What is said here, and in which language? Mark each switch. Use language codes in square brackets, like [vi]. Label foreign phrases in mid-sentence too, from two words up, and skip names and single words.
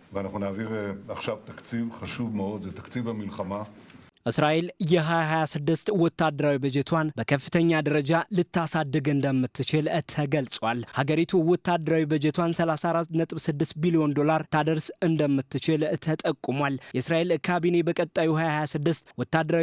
[he] ואנחנו נעביר עכשיו תקציב חשוב מאוד, זה תקציב המלחמה. [am] እስራኤል የ2026 ወታደራዊ በጀቷን በከፍተኛ ደረጃ ልታሳድግ እንደምትችል ተገልጿል። ሀገሪቱ ወታደራዊ በጀቷን 34.6 ቢሊዮን ዶላር ታደርስ እንደምትችል ተጠቁሟል። የእስራኤል ካቢኔ በቀጣዩ 2026 ወታደራዊ